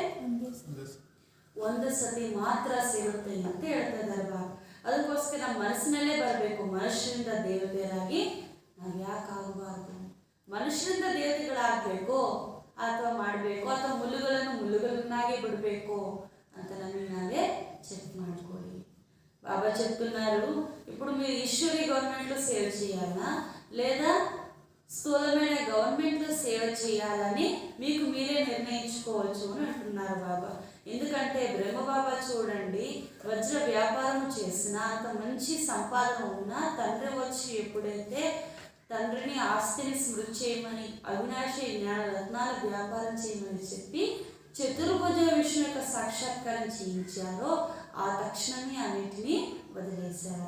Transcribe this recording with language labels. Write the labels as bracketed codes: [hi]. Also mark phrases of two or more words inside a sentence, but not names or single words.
[kn] ಒಂದು ಸತಿ ಮಾತ್ರ ಸಿಗುತ್ತೆ ಅಂತ ಹೇಳ್ತಾ ಇದ್ದಾರೆ ಬಾಬಾ. ಅದಕ್ಕೋಸ್ಕರ ನಮ್ಮ ಮನಸ್ಸಿನಲ್ಲೇ ಬರಬೇಕು, ಮನುಷ್ಯರಿಂದ ದೇವತೆಯರಾಗಿ ನಾವು ಯಾಕೆ ಆಗಬಾರ್ದು? ಮನುಷ್ಯರಿಂದ ದೇವತೆಗಳಾಗಬೇಕು ಅಥವಾ ಮಾಡಬೇಕು, ಅಥವಾ ಮುಳ್ಳುಗಳನ್ನಾಗಿ ಬಿಡಬೇಕು ಅಂತ ನಮಗೆ ನಾವೇ చెక్ ಮಾಡ್ಕೊಳ್ಳಿ. [te] బాబా చెప్తున్నారు, ఇప్పుడు మీరు ఈశ్వరీ గవర్నమెంట్లో సేవ చేయాలా లేదా స్థూలమైన గవర్నమెంట్లో సేవ చేయాలని మీకు మీరే నిర్ణయించుకోవచ్చు అని అంటున్నారు బాబా. ఎందుకంటే బ్రహ్మ బాబా చూడండి, వజ్ర వ్యాపారం చేసినా, అంత మంచి సంపాదన ఉన్నా తండ్రి వచ్చి ఎప్పుడైతే తండ్రిని ఆస్తిని స్మృతి చేయమని, అవినాశి జ్ఞాన రత్నాల వ్యాపారం చేయమని చెప్పి చతుర్భుజ విష్ణు యొక్క సాక్షాత్కారం చేయించారో ఆ తక్షణమే అన్నిటినీ వదిలేశారు.